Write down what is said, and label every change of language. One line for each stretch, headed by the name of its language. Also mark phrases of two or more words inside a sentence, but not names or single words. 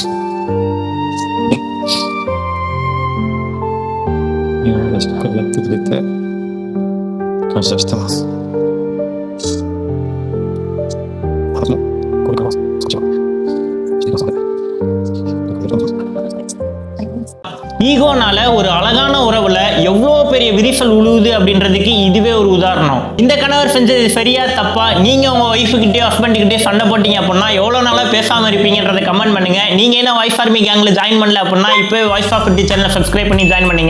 Japanese: 今までしっかりやってくれて感謝してます。これからそっちはしてください。
Tamil: ஈகோனால ஒரு அழகான உறவுல எவ்வளோ பெரிய விரிசல் உழுவுது அப்படின்றதுக்கு இதுவே ஒரு உதாரணம். இந்த கணவர் செஞ்சது சரியா தப்பா? நீங்க உங்க ஒய்ஃபுக்கிட்டே ஹஸ்பண்ட்கிட்டே சண்டை போட்டீங்க அப்படின்னா எவ்வளவு நாளா பேசாம இருப்பீங்கன்றதை கமெண்ட் பண்ணுங்க. நீங்க என்ன வாய்ஸ் ஆர்மி கேங்ல ஜாயின் பண்ணல அப்படின்னா இப்போ வாய்ஸ் ஆஃப் தி சேனலை சப்ஸ்கிரைப் பண்ணி ஜாயின் பண்ணுங்க.